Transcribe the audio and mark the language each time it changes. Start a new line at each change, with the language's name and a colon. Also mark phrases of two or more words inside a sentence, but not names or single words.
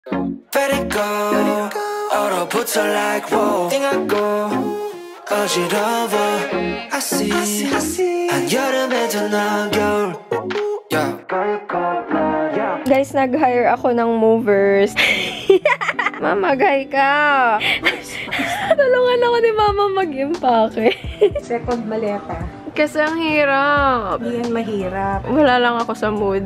English: Vertigo, 얼어붙어 like wow.
Korean: 띵하고 어지러워.
English: I see.
Korean: 한여름에도 넌 겨울.
Filipino: Guys, nag-hire ako ng movers. Mamagay ka. Tulungan ako ni Mama mag-impake. Second maleta. Kasi ang hirap. Hindi yan mahirap. Wala lang ako sa mood.